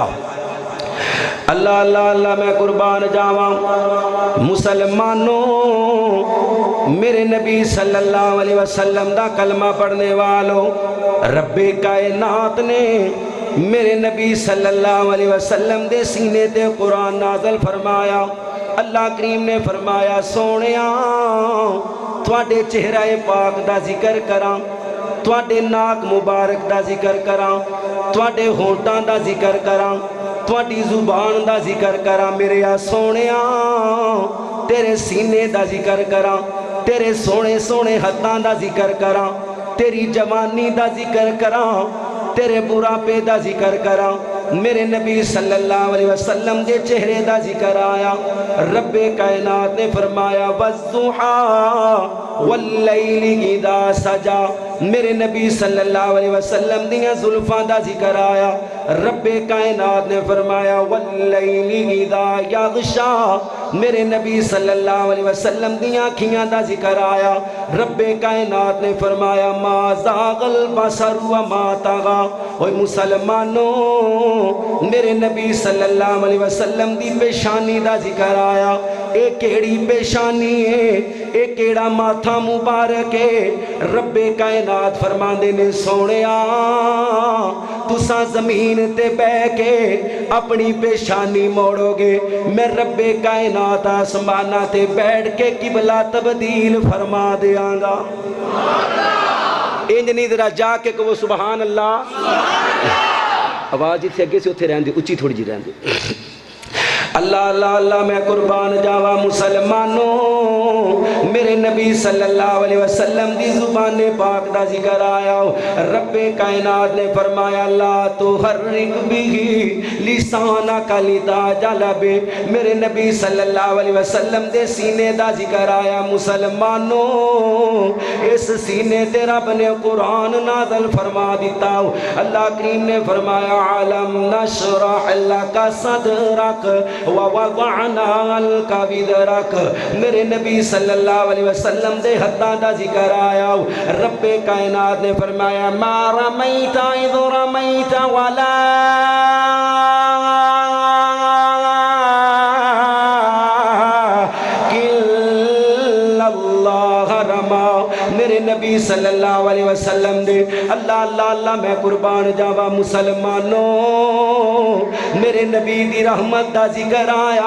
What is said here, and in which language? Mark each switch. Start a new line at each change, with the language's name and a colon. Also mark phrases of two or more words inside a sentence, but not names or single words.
Punjabi: اللہ اللہ اللہ میں قربان جاواں مسلمانوں، میرے نبی
Arabic: صلی اللہ علیہ وسلم
Punjabi: دا کلمہ پڑھنے والوں، رب کائنات نے میرے نبی
Arabic: صلی اللہ علیہ وسلم
Punjabi: دے سینے تے قرآن نازل فرمایا۔ اللہ کریم نے فرمایا سونیاں تواڈے چہرہ پاک دا ذکر کراں، تواڈے ناک مبارک دا ذکر کراں، تواڈے ہونٹاں دا ذکر کراں، تواڈی زبان دا ذکر کراں، میرے آ سونیاں تیرے سینے دا ذکر کراں، تیرے سونے سونے ہتھاں دا ذکر کراں، تیری جوانی دا ذکر کراں، تیرے بڑھاپے دا ذکر کراں۔ میرے نبی
Arabic: صلی اللہ علیہ وسلم
Punjabi: دے چہرے دا ذکر آیا۔ رب کائنات نے فرمایا
Arabic: وَالضُّحَىٰ وَاللَّيْلِ اِذَا سَجَا،
Punjabi: میرے نبی
Arabic: صلی اللہ علیہ وسلم
Punjabi: دیاں زلفاں دا ذکر آیا۔ رب کائنات نے فرمایا
Arabic: وَاللَّيْلِ اِذَا يَغْشَىٰ،
Punjabi: میرے نبی
Arabic: صلی اللہ علیہ وسلم
Punjabi: دیاں آنکھیاں دا ذکر آیا۔ رب کائنات نے فرمایا
Arabic: ما زاغ البصر وما طغى،
Punjabi: اوہ مسلمانوں میرے نبی
Arabic: صلی اللہ علیہ وسلم
Punjabi: دی پیشانی دا ذکر آیا۔ اے کیڑی پیشانی ہے، اے کیڑا ماتھا مبارک ہے۔ رب کائنات فرماندے نے سونیا تساں زمین تے بہ کے اپنی پیشانی موڑو گے، میں رب کائنات آسمانہ تے بیٹھ کے قبلہ تبدیل فرما دیاں گا۔ انجنی ذرا جا کے کہو
Arabic: سبحان اللہ۔
Punjabi: آواز جتھے اگے سے اتھے رہن دی، اچھی تھوڑی جی رہن دی۔ اللہ اللہ اللہ میں قربان جاوا مسلمانوں، میرے نبی
Arabic: صلی اللہ علیہ وسلم
Punjabi: دی زبان پاک دا ذکر آیا۔ رب کائنات نے فرمایا
Arabic: لا تحرک بھی لسانک لتعجل بہ،
Punjabi: میرے نبی
Arabic: صلی اللہ علیہ وسلم
Punjabi: دے سینے دا ذکر آیا۔ مسلمانوں اس سینے تے رب نے قرآن نازل فرما دیتا۔ اللہ کریم نے فرمایا
Arabic: علم نشرح لک صدرک ووضعنا عنک وزرک،
Punjabi: میرے نبی
Arabic: صلی اللہ علیہ وسلم
Punjabi: دے ہتھاں دا ذکر آیا۔ رب کائنات نے فرمایا
Arabic: ما رمیت اذ رمیت ولا
Punjabi: میرے نبی
Arabic: صلی اللہ علیہ وسلم
Punjabi: دے اللہ اللہ اللہ میں قربان جاوا مسلمانوں، میرے نبی دی رحمت دا ذکر آیا۔